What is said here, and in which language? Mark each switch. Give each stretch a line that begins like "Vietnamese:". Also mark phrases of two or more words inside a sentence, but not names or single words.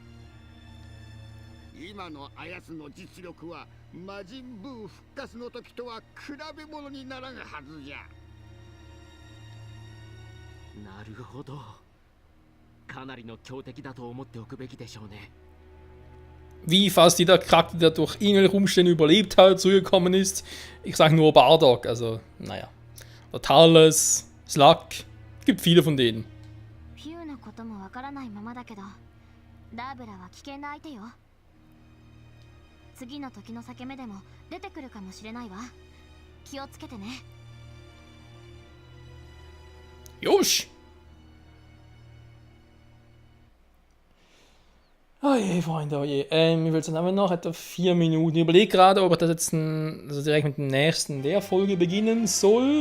Japanese: 今のあやつの実力は魔人ブー復活の時とは比べ物にならんはずじゃ。なるほど。かなりの強敵だと思っておくべきでしょうね。
German: Wie fast jeder Charakter, der durch irgendwelche Umstände überlebt hat, zurückgekommen ist. Ich sage nur Bardock, also, naja. Oder Thales, Slug, gibt viele von denen.
Japanese: フューのこともわからないままだけど、ダーブラは危険な相手よ。次の時の裂け目でも出てくるかもしれないわ。気をつけてね。
German: Josh! Oh je, Freunde, oh je. Ich will sagen, noch etwa 4 Minuten. Ich überlege gerade, ob ich das jetzt also direkt mit dem nächsten der Folge beginnen soll.